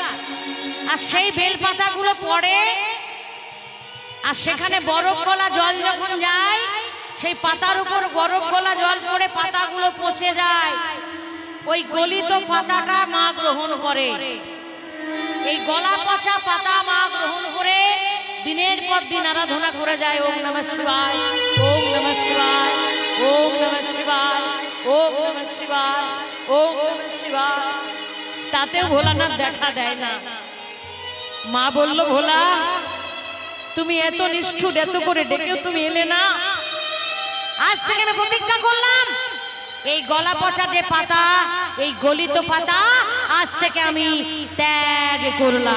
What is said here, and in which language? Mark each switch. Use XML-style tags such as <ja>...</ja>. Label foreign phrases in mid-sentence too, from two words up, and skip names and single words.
<bn>আর সেই বেল পাতাগুলো পড়ে, আর সেখানে বরফ গলা জল যখন যায়, সেই পাতার উপর বরফ গলা জল পড়ে পাতাগুলো পচে যায়। ওই গলিত পাতাটা মা গ্রহণ করে। এই গলা পচা পাতা মা গ্রহণ করে দিনের পর দিন আরাধনা করে যায়।</bn> <sa>ওম নমঃ শিবায়, ওম নমঃ শিবায়, ওম নমঃ শিবায়, ওম নমঃ শিবায়, ওম নমঃ শিবায়।</sa> <bn>তাতেও ভোলানাথ দেখা দেয় না। মা বলল, ভোলা তুমি এত নিষ্ঠুর, এত করে ডেকেও তুমি এলে না। আজ থেকে আমি প্রতিজ্ঞা করলাম, এই গলা পচা যে পাতা, এই গলিত পাতা, আজ থেকে আমি ত্যাগ করলাম।</bn>